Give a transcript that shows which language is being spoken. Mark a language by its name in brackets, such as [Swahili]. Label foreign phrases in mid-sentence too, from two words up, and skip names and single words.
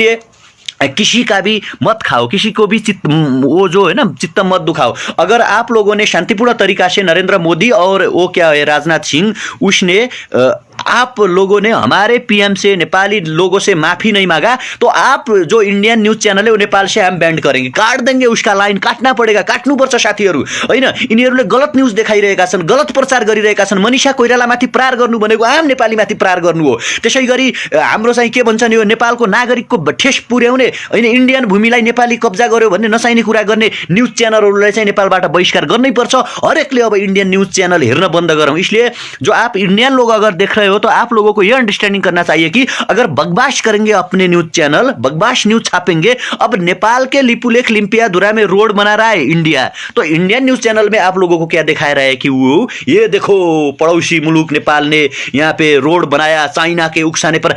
[Hindi] इसलिए किसी का भी मत खाओ, किसी को भी चित्त वो जो है ना चित्त मत दुखाओ। अगर आप लोगों ने शांतिपूर्ण तरीका से नरेंद्र मोदी और वो क्या है राजनाथ सिंह उसने आप लोगों ने हमारे पीएम से नेपाली लोगों से माफी नहीं मांगा तो आप जो [English] Indian news channel [Hindi] है वो नेपाल से हम बैंड करेंगे, काट देंगे, उसका लाइन काट्न पड़ेगा, [Nepali] काट्नुपर्छ साथीहरू हैन। यिनीहरूले गलत न्यूज देखाइरहेका छन्, गलत प्रचार गरिरहेका छन्। मनिषा कोइरालामाथि प्रहार गर्नु भनेको आम नेपालीमाथि प्रहार गर्नु हो। त्यसैगरी हाम्रो चाहिँ के भन्छ नि यो नेपालको नागरिकको ठेस पुर्याउने हैन, इंडियन भूमिलाई नेपाली कब्जा गर्यो भन्ने नचाहिने कुरा गर्ने न्यूज चैनलहरूलाई चाहिँ नेपालबाट बहिष्कार गर्नै पर्छ। हरेकले अब [English] Indian news channel [Nepali] हेर्न बन्द गरौँ। [Hindi] इसलिए जो आप इंडियन लोग अगर देख रहे हो तो आप लोगों को यह अंडरस्टैंडिंग करना चाहिए कि अगर बकवास करेंगे अपने [English] news channel, [Hindi] बकवास न्यूज छापेंगे, अब नेपाल के लिपुलेख लिम्पियाधुरा में रोड बना रहा है इंडिया, तो [English] Indian news channel [Hindi] में आप लोगों को क्या दिखा रहा है कि वो ये देखो पड़ोसी मुल्क नेपाल ने यहाँ पे रोड बनाया चाइना के उकसाने पर।